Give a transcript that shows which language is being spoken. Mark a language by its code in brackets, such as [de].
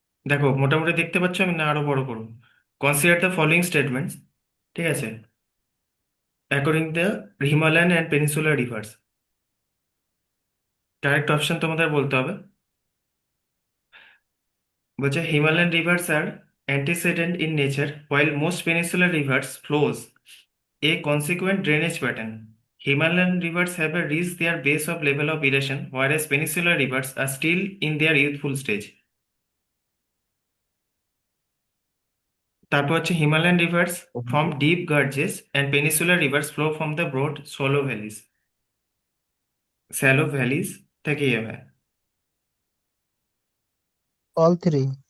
[bn] দেখো মোটামুটি দেখতে পাচ্ছ, আমি না আরো বড় করবো। [en] consider the following statements, [bn] ঠিক আছে, [en] According the Himalayan and peninsular rivers. [bn] Correct option তোমাদের বলতে হবে। বলছে [en] Himalayan rivers are antecedent in nature while most peninsular rivers flows a consequent drainage pattern. Himalayan rivers have reached their base of level of erosion whereas peninsular rivers are still in their youthful stage. [bn] তারপর হচ্ছে [en] Himalayan rivers from deep gorges and peninsular rivers flow from the broad shallow valleys [bn] থেকে ইয়ে হয়। [en] all three.